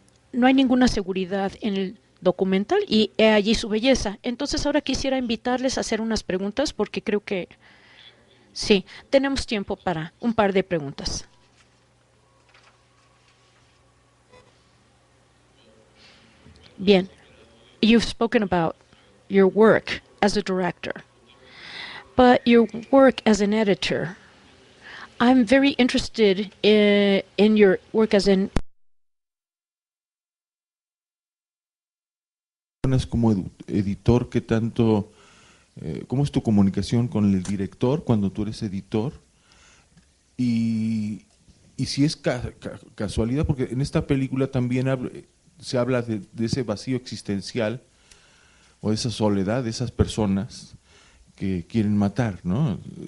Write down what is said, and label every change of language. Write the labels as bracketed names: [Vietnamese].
[Spanish] No hay ninguna seguridad en el documental y he allí su belleza. Entonces ahora quisiera invitarles a hacer unas preguntas porque creo que sí, tenemos tiempo para un par de preguntas. [English] Bien, you've spoken about your work as a director, but your work as an editor. I'm very interested in your work as an [Spanish] como editor, ¿qué tanto, cómo es tu comunicación con el director cuando tú eres editor? Y si es casualidad, porque en esta película también se habla de ese vacío existencial o de esa soledad de esas personas que quieren matar, ¿no?